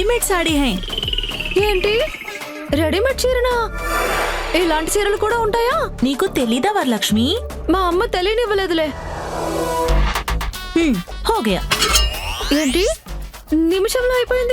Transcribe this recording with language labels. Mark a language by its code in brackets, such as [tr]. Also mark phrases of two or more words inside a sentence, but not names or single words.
[hi] साड़ी है। [te] ఏంటి రెడీమేడ్ చీరనా? ఇలాంటి చీరలు కూడా ఉంటాయా? నీకు తెలీదా వరలక్ష్మి? మా అమ్మ తెలియనివ్వలేదులే. [hi] हो गया। [te] ఏంటి నిమిషంలో అయిపోయింది?